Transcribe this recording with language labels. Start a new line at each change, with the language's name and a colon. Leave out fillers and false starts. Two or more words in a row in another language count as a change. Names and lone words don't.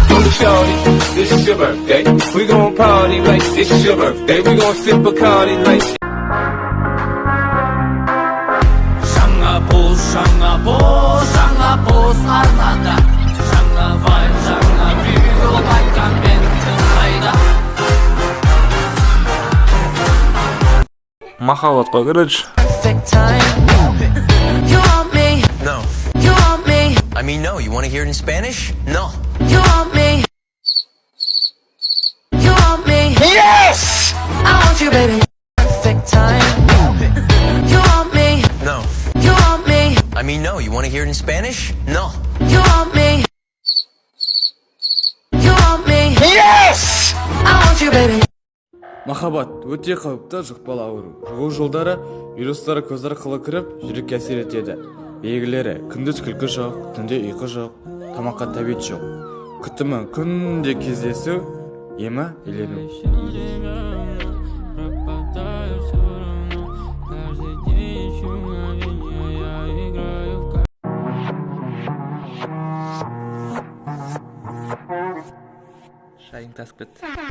English: shorty, this is your birthday. We gon' party like this is your birthday. We gon' sip Bacardi like.
Kazakh: жаңа поз арнада, жаңа вайб, жаңа видео қайтқан менің қайда. Махаббатқа короче.
English: No. I mean, no. You want to hear it in Spanish? No. Yes! I want you, baby. Perfect time. You want me? No. You want me? I mean, no. You want to hear it in Spanish? No. You want me? You want me? Yes! I want you, baby.
Kazakh: Махаббат өте қауіпті жұқпалы ауру. Жұғу жолдары вирустары көз арқылы кіріп, жүрекке әсер етеді. Белгілері: күндіз күлкі жоқ, түнде ұйқы жоқ, тамаққа тәбет жоқ. Күтімі: күнде кездесу, емі үйлену. Шайың тасып кетті.